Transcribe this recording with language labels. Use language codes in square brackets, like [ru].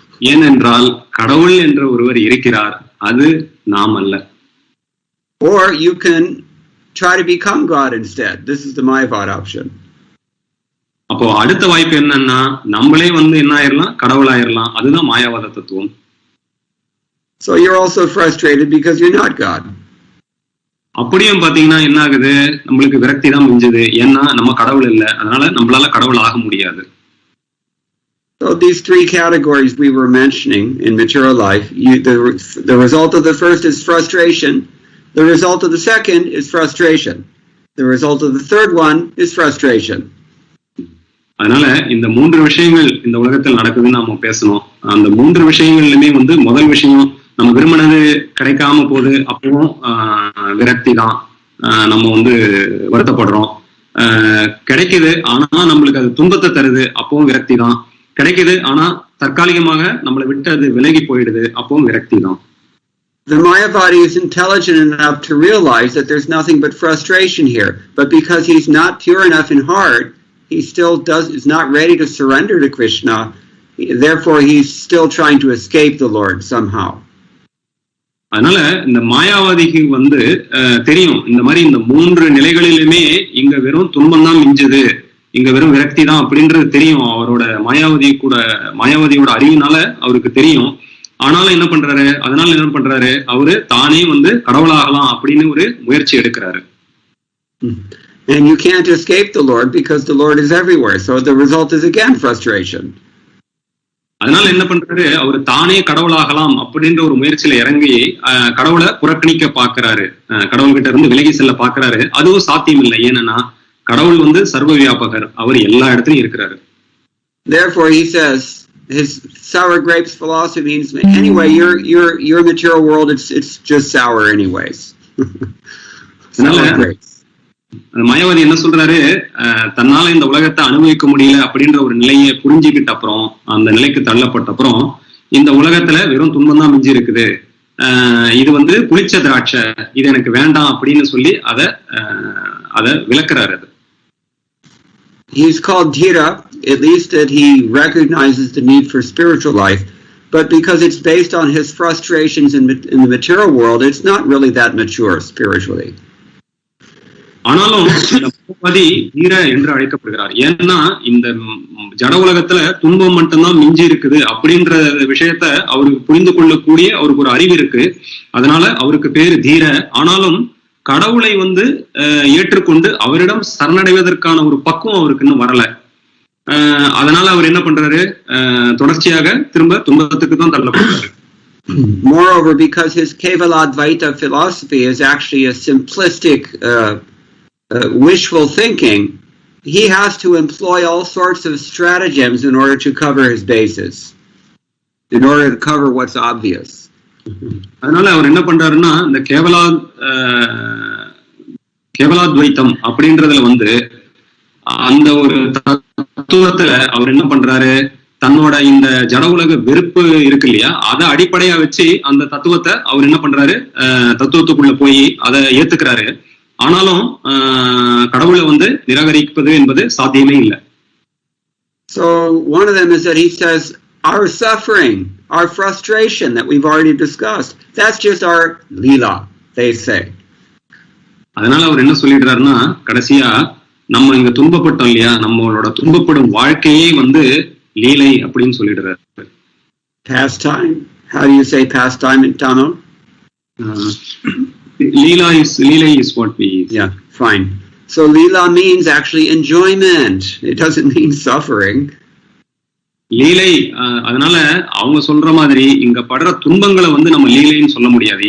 [ta] ஏனென்றால் கடவுள் என்ற ஒருவர் இருக்கிறார், அது நாம் அல்ல. [en] Or you can try to become God instead. This is the Mayavad option. [ta] அப்போ அடுத்த வாய்ப்பு என்னன்னா, நம்மளே என்ன ஆயிரலாம், கடவுள் ஆயிரலாம். அதுதான் மாயாவாத தத்துவம். [en] So you're also frustrated because you're not God. [ta] அப்படியும் பாத்தீங்கன்னா என்ன ஆகுது, நம்மளுக்கு விரக்தி தான் மிஞ்சுது. ஏன்னா நம்ம கடவுள் இல்லை, அதனால நம்மளால கடவுள் ஆக முடியாது. [en] So these 3 categories we were mentioning in material life, the result of the first is frustration, the result of the second is frustration, the result of the third one is frustration. [ta] அதனால இந்த 3 விஷயங்கள் இந்த உலகத்தில் நடக்குதுன்னு நாம பேசணும். அந்த 3 விஷயங்கள்லுமே முதல் விஷயம், நம்ம விரும்பினது கிடைக்காம போது, அப்பவும் விரக்தி தான். நம்ம வருத்தப்படுறோம். கிடைக்குது, ஆனா நம்மளுக்கு அது துன்பத்தை தருது, அப்பவும் விரக்தி தான். கிடைக்குது, ஆனா தற்காலிகமாக நம்மளை விட்டு அது விலகி போயிடுது, அப்பவும் விரக்தி தான். [en] The Mayavadi is intelligent enough to realize that there's nothing but frustration here, but because he's not pure enough in heart, he still is not ready to surrender to Krishna. Therefore, he's still trying to escape the Lord somehow. [ta] அதனால இந்த மாயாவாதிக்கு தெரியும், இந்த மாதிரி இந்த 3 நிலைகளிலுமே இங்க வெறும் துன்பம் தான் மிஞ்சுது, இங்க வெறும் விரக்தி தான் அப்படின்றது தெரியும். அவரோட மாயாவதியோட அறிவினால அவருக்கு தெரியும். ஆனாலும் என்ன பண்றாரு, அதனால என்ன பண்றாரு, அவரு தானே கடவுளாகலாம் அப்படின்னு ஒரு முயற்சி எடுக்கிறாரு. [en] And you can't escape the Lord because the Lord is everywhere. So the result is again frustration. [ta] அதனால என்ன பண்றாரு, அவரு தானே கடவுளாகலாம் அப்படின்ற ஒரு முயற்சியில இறங்கி கடவுளை புறக்கணிக்க பாக்குறாரு, கடவுள்கிட்ட இருந்து விலகி செல்ல பாக்குறாரு. அதுவும் சாத்தியம் இல்லை. ஏன்னா கடவுள் சர்வ வியாபகர், அவர் எல்லா இடத்துலயும் இருக்கிறாரு. [en] Therefore he says, his sour grapes philosophy means anyway your material world it's just sour anyways. Sour grapes. [ta] Mayawati என்ன சொல்றாரு, தன்னால இந்த உலகத்தை அனுபவிக்க முடியல அப்படின்ற ஒரு நிலையை புரிஞ்சுக்கிட்ட அப்புறம், அந்த நிலைக்கு தள்ளப்பட்ட அப்புறம், இந்த உலகத்துல வெறும் துன்பம் தான் மிஞ்சி இருக்குது, இது புளிச்ச திராட்சை, இது எனக்கு வேண்டாம் அப்படின்னு சொல்லி அத விளக்குறாரு. [en] He's called Dhira, at least that he recognizes the need for spiritual life, but because it's based on his frustrations in the material world, it's not really that mature spiritually. [ta] ஆனாலும் தீர என்று அழைக்கப்படுகிறார். ஏன்னா இந்த ஜட உலகத்துல துன்பம் மட்டும்தான் மிஞ்சி இருக்குது அப்படின்ற விஷயத்த அவருக்கு புரிந்து கொள்ளக்கூடிய அவருக்கு ஒரு அறிவு இருக்கு. அதனால அவருக்கு பேரு தீர. ஆனாலும் கடவுளை ஏற்றுக்கொண்டு அவரிடம் சரணடைவதற்கான ஒரு பக்குவம் அவருக்கு இன்னும் வரல. அதனால அவர் என்ன பண்றாரு, தொடர்ச்சியாக திரும்ப துன்பத்துக்கு தான் தள்ளப்படுறாரு. [en] Moreover, because his Kevaladvaita philosophy is actually a simplistic wishful thinking, he has to employ all sorts of stratagems in order to cover his bases, in order to cover what's obvious. [ta] அதனால அவர் என்ன பண்றாருன்னா, இந்த கேவலாத்வைத்தம் அப்படின்றதுல அந்த ஒரு தத்துவத்துல அவர் என்ன பண்றாரு, தன்னோட இந்த ஜட உலக வெறுப்பு இருக்கு இல்லையா, அதை அடிப்படையா வச்சு அந்த தத்துவத்தை அவர் என்ன பண்றாரு, தத்துவத்துக்குள்ள போய் அதை ஏத்துக்கிறாரு. ஆனாலும் கடவுளை நிராகரிப்பது என்பது சாத்தியமே இல்லை. [en] So one of them is that he says our suffering, our frustration that we've already discussed, that's just our lila, they say. [ta] அதனால அவர் என்ன சொல்லிடுறாருன்னா, கடைசியா நம்ம இங்க துன்பப்பட்டோம் இல்லையா, நம்மளோட துன்பப்படும் வாழ்க்கையே லீலை அப்படின்னு சொல்லிடுறாரு. [en] Pastime. How do you say pastime in Tamil? Leela is what we eat. Yeah, fine. So Leela means actually enjoyment. It doesn't mean suffering. [ta] லீலை. அதனால அவங்க சொல்ற மாதிரி இங்க படுற துன்பங்களை நம்ம லீலைன்னு சொல்ல முடியாது.